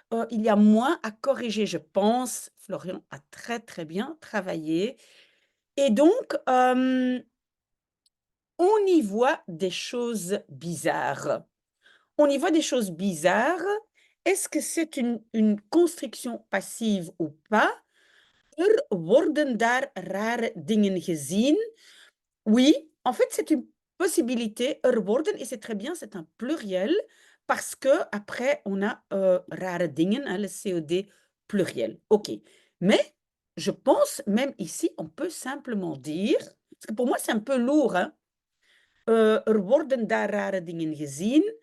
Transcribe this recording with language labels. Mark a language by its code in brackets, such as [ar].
[fr] Il y a moins à corriger, je pense. Florian a très, très bien travaillé et donc on y voit des choses bizarres. On y voit des choses bizarres. Est-ce que c'est une construction passive ou pas? [nl] Worden daar rare dingen gezien? [fr] Oui, en fait, c'est une possibilité. Worden, et c'est très bien, c'est un pluriel parce que après on a [nl] rare dingen, [fr] hein, le COD pluriel. OK. Mais je pense, même ici, on peut simplement dire, parce que pour moi, c'est un peu lourd, hein, [nl] worden daar rare dingen gezien.